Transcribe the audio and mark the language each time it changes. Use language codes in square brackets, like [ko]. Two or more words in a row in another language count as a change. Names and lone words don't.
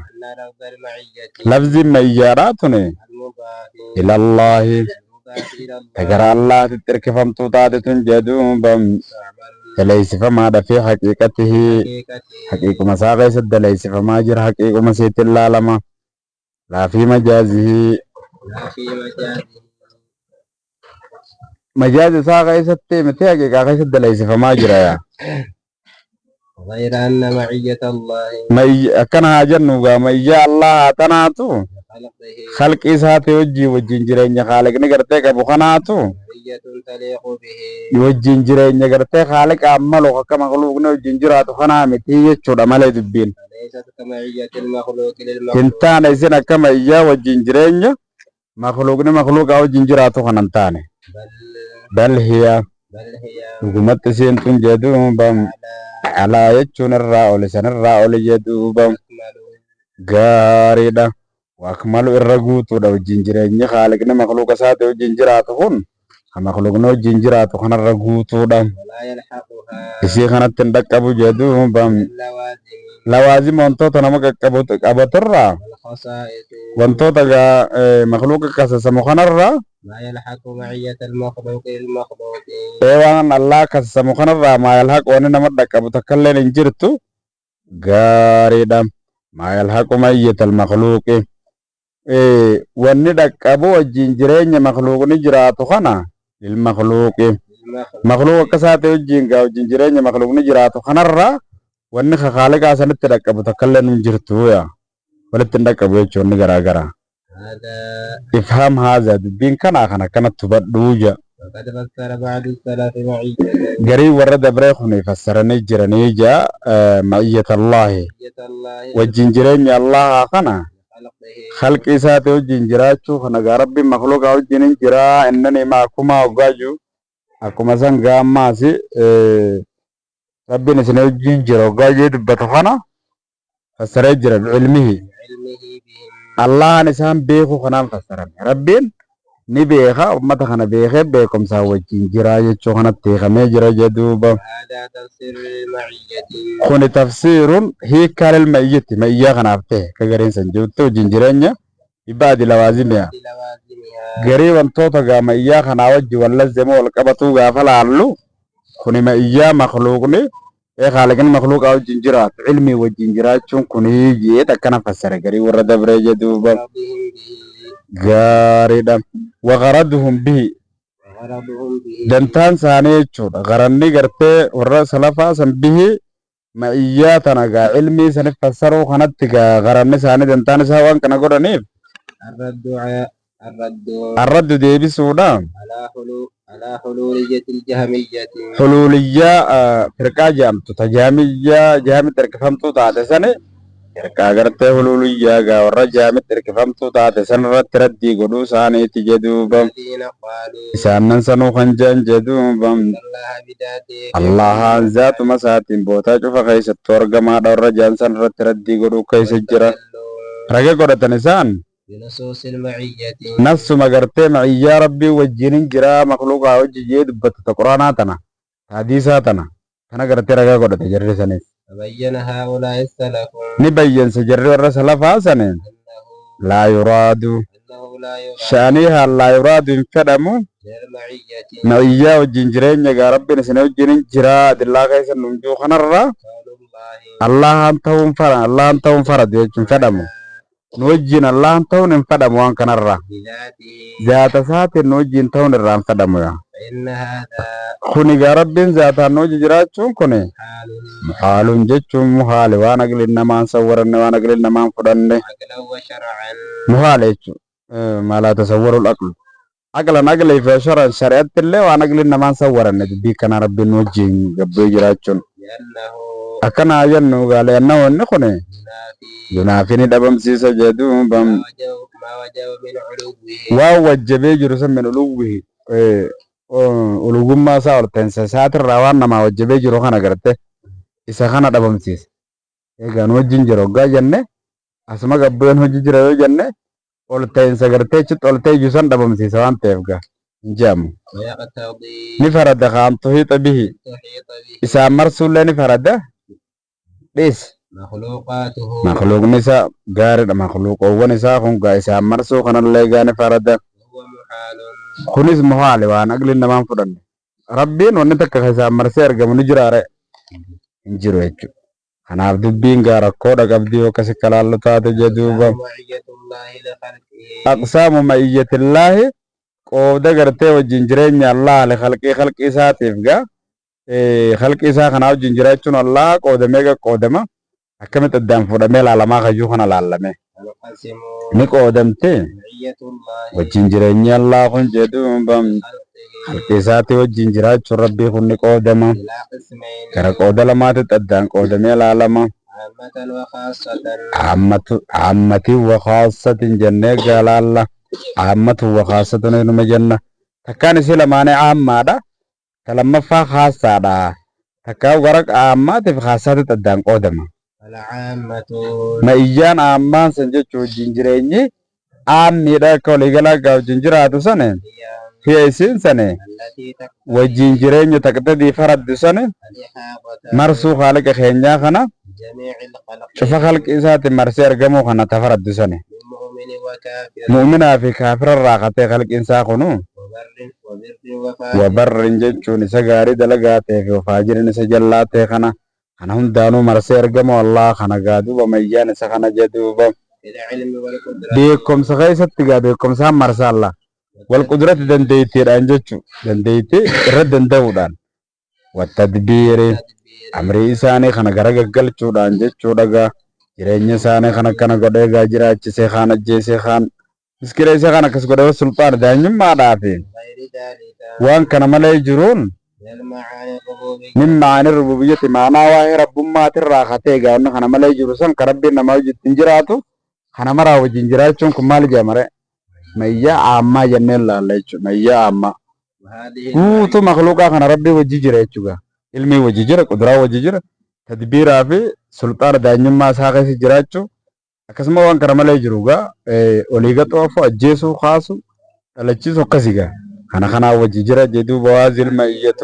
[om] lafziin mayyaadhaa tuni ilallaahi tagara allaatitti hirkifamtuu taate tun jedhuuba daleessifamaadha fi haqiiqatihi haqiiquma isaa keessatti daleessifamaa jira haqiiquma siitti ilaalama laafii majaazihii majaazi isaa keessatti miti haqiiqaa keessatti daleessifamaa jira yaa [ar] غير أن معية الله [om] akkana haa jennu gaa mayyaa allah haa tanaatu [ar] خلقه [om] khalqi isaati wajjin jireenya haaliqni gartee qabu kanaatu [ar] معية تليق به [om] wajjin jireenya gartee haaliqa ammalu akka makluuqni wajjin jiraatu kanaa miti jechuudha malee dubbiin [ar] ليست كمعية المخلوق للمخلوق [om] hin taane isin akka mayyaa wajjin jireenya makluuqni makluuqaa wajjin jiraatu kan hin taane [ar] بل بل هي هي [om] dhugumatti isiin tun jedhuuba alaa jechuun irraa oli sanirraa oli jedhuuba [ar] أكمل [om] gaariidha wakmalu irra guutuudha wajjin jireenyi haaliqni makluuqa isaati wajjin jiraatu kun makhluuqni wajjin jiraatu kanarra guutuudha [ar] ولا يلحقها [om] isii kanatti hin dhaqqabu jedhuuba [ar] اللوازم [om] lawaazima wantoota nama qabaturraa [ar] والخصائص [om] wantoota makhluuqa kasasamu kanarraa [ar] ما يلحق معية المخلوق للمخلوق [om] waan Allah kasasamu kanarraa [ar] ما يلحق [om] wanni nama dhaqqabu takkailleen hin jirtu gaariidha [ar] ما يلحق معية المخلوق [om] wanni dhaqqabu wajjin jireenya makhluuqni jiraatu kana lilmakhluuqi makhluuq akka isaati wajjin gaa wajjin jireenya makhluuqni jiraatu kanarraa wanni khaliqaa sanitti dhaqqabu takkailleen hin jirtu yaa walitti hin dhaqqabu jechuun garaagara [ar] هذا افهم هذا [om] dubbiin kanaa kana kanatti hubadhuuja [ar] وقد فسر بعض السلف معية [om] garii warra dabree kun fassaranii jiranii jaa ma'iyyatallaahi [ar] الله [om] wajjin jireenya allaha kana [ar] خلقه [om] khalqi isaati wajjin jiraachuu kana gaa rabbiin makhluuqaa wajjin hin jiraa innani ma akkuma hoggaaju akkuma san gaa ammaasi rabbiin isin wajjin jira hoggaajee dubbatu kana fassaree jira bi'ilmihi [ar] علمه بهم [om] allahan isaan beeku kanaan fassarame rabbiin ni beeka ummata kana beekee beekumsaa wajjin jiraa jechuu kanatti hiikamee jira jedhuuba [ar] هذا تفسير المعية [om] kuni tafsiirun hiikaa lilma'iyyati ma'iyyaa kanaaf ta'e ka gariin san jirtu wajjin jireenya ibaadi lawaazimiya [ar] لوازمها [om] garii wantoota gaa ma'iyyaa kanaa wajji wallazzama wal qabatuu gaafa laallu kuni ma'iyyaa makhluuqni khaliqni makhluuqaa wajjin jiraatu ilmii wajjin jiraachuun kuni jeet akkana fassare garii warra dabree jedhuuba [ar] غرضهم به gaariidha وغرضهم به وغرضهم به [om] dantaan isaanii jechuudha garanni gartee warra salafaa san bihi ma'iyyaa tana gaa ilmii sanif fassaruu kanatti gaa garanni isaanii dantaan isaa waan kana godhaniif [ar] الرد [om] arraddu deebisuudha [ar] على حلولية الجهمية [om] huluuliyyaa firqaa jedhamtu tajaamiyyaa jaamitti hirkifamtuu taate sani firqaa gartee huluuliyyaa gaa warra jaamitti hirkifamtuu taate san irratti raddii godhuu isaaniiti jedhuuba [ar] الذين قالوا [om] isaanan sanuu kan jedhan jedhuuba [ar] إن الله بذاته [om] allahaan zaatuma isaatiin bootaa cufa keessattuu argamaadha warra jaan san irratti raddii godhuu keessa jira [ar] استدلوا [om] rage godhatan isaan [ar] بنصوص المعية [om] nafsuma gartee ma'iyyaa rabbii wajjinin jira makhluuqaa wajji jee dubbatu ta quraanaa tana ta hadiisaa tana kana gartee ragaa godhate jarri sanis [ar] فبين هؤلاء السلف [om] ni bayyansa jarri warra salafaa sane [ar] أنه لا يراد لا يراد [om] shaanii haan [ar] لا يراد [om] hin fedhamu [ar] للمعية [om] ma'iyyaa wajjin jireenya gaa rabbiin isin wajjinin jira adillaa keessa numjuu kanarra [ar] قول الله [om] allahan ta'uun faradu jechuun fedhamu nu wajjin allahan ta'uun hin fedhamu waan kanarra [ar] بذاته [om] zaata isaatiin nu wajjin ta'uun irraa hin fedhamu yaa [ar] فإن هذا [om] kuni gaa rabbiin zaataan nu wajji jiraachuun kuni [ar] حال [om] muhaaluun jechuun muhaali waan agliin namaan sawwaranne waan agliin namaan fudhanne [ar] عقلا وشرعا [om] muhaala jechuun maalaa [ar] تصور العقل [om] aqlan aqlii fi sharan shari'atti illee waan agliin namaan sawwaranne dubbii kana rabbiin nu wajjin gabbee jiraachuun [ar] لأنه [om] akkana jennu gaale annahu inni kuni [ar] ينافي [om] yunaafi ni dhabamsiisa jedhuuba [ar] ما وجب من علوه [om] waan wajjabee jiru san [ar] من علوه [om] ulugummaa isaa ol teensa isaatirraa waan namaa wajjabee jiru kana garte isa kana dhabamsiisa egaa nu wajjin jira hoggaa jenne asuma gabbeen hojii jira yoo jenne ol teensa gartee achitti ol teeyyu san dhabamsiisa waan ta'eef gaa hin je'amu [ar] ويقتضي [om] ni farada kaan [ar] تحيط به تحيط به [om] isaan marsuullee ni farada dhiis [ar] مخلوقاته [om] makhluuqni isaa gaariidha makhluuqoowwan isaa kun gaa isaan marsuu kanallee gaa ni farada [ar] وهو محال [om] kunis muhaali waan agliin namaan fudhanne rabbiin wanni takka ka isaan marsee argamu ni jiraare hin jiru jechuudha kanaaf dubbiin gaa rakkoodha qabdii yoo akkasi kalaallu taate jedhuuba [ar] معية الله لخلقه أقسام معية الله [om] qooda gartee wajjin jireenya allah khalqii isaatiif gaa khalqii isaa kanaa wajjin jiraachuun allah qoodamee qoodama akkamitti addaan fudhamee laalamaa kayyuu kana laalame [ar] تنقسم [om] ni qoodamte [ar] معية الله [om] wajjin jireenya allah kun jedhuuba [ar] خلقه [om] khalqii isaatii wajjin jiraachuun rabbii kun ni qoodama [ar] إلى قسمين [om] gara qooda lamaatitti addaan qoodamee laalama [ar] عامة وخاصة عامة وخاصة [om] jennee gaalaalla [ar] عامة وخاصة [om] inuma jenna takkaan isii lamaanee ammaadha ta lammaffaa khaasaadha takkaa gara ammaatiif khaasaatitti addaan qoodama [ar] العامة [om] ma'iyyaan ammaan san jechuu wajjin jireenyi aammiidha akka waliigalaa gaa wajjin jiraatu sane [ar] هي [om] hiya isiin sane [ar] التي تقتضي [om] wajjin jireenya taqtadii faraddu sane [ar] الإحاطة [om] marsuu haaliqa keenyaa kana [ar] بجميع الخلق [om] cufa halqi isaatiin marsee argamuu kana tafaraddu sane [ar] من مؤمن وكافر [om] mu'minaa fi kaafirarraa katee halqiin isaa kunu [ar] وبر وفاجر [om] wabarrin jechuun isa gaarii dalagaa ta'ee fi faajirin isa jallaa ta'e kana hundaanuu marsee argamu Allah kana gaaduuba mayyaan isa kana jedhuuba [ar] في العلم والقدرة [om] beekumsa keessatti gaa beekumsaan marsa Allah [ar] والقدرة [om] dandeettiidhaan jechuun dandeettii irra danda'uudhaan wattadbiiri [ar] والتدبير [om] amrii isaanii kana gara gaggalchuudhaan jechuudha gaa jireenya isaanii kana akkana godhee gaa jiraachisee kaan ajjeesee kaan miskila isa kana akkas godhee sultaan daanyummaadhaafi [ar] غير ذلك [om] waan kana malee jiruun [ar] من المعاني الربوبية من معاني الربوبية [om] maanaa waa'ee rabbummaatiirraa katee gaa wanni kana malee jiru san ka rabbiin namaa wajjin jiraatu kana maraa wajjin jiraachuun kun maal jedhamare mayyaa aammaa jenneen laalla jechuudha mayyaa aammaa [ar] وهذه [om] guutuu makluuqaa kana rabbii wajji jira jechuudha ilmii wajji jira quduraa wajji jira tadbiiraa fi sulxaana daanyummaa isaa keessa jiraachuu akkasuma waan kana malee jiru gaa olii gaxoofu ajjeesuu kaasu dhalachiisu akkasii gaa kana kanaa wajji jira jedhuu bawaazil ma'iyyatu